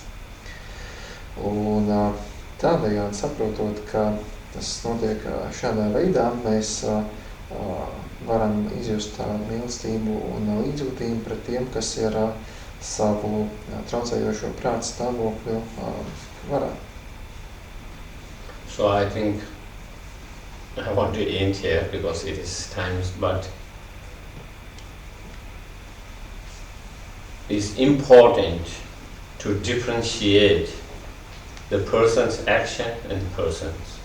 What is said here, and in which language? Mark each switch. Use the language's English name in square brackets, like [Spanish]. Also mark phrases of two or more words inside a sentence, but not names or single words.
[Latvian] Un tādējādi saprotot, ka tas notiek šādā veidā, mēs varam izjust mīlestību un līdzjūtību pret tiem, kas ir savu traucējošo prāta stāvokļu varā. [English] So I think I want to end here because it is times, but it's important to differentiate the person's action and persons.